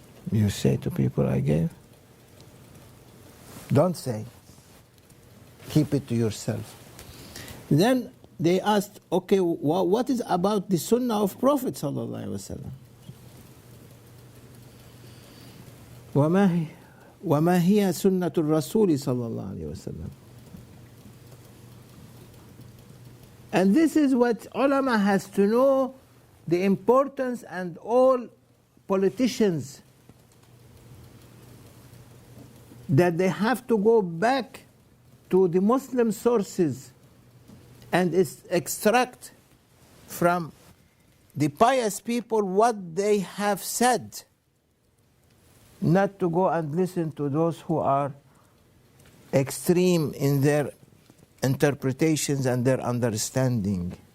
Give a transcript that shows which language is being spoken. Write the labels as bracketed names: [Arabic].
[English] You say to people, I gave. Don't say. Keep it to yourself. Then they asked, okay, what is about the sunnah of Prophet sallallahu alaihi wasallam? [Arabic] وما هي سنة الرسول صلى الله عليه وسلم. [English] And this is what ulama has to know, the importance, and all politicians, that they have to go back to the Muslim sources and extract from the pious people what they have said, not to go and listen to those who are extreme in their interpretations and their understanding.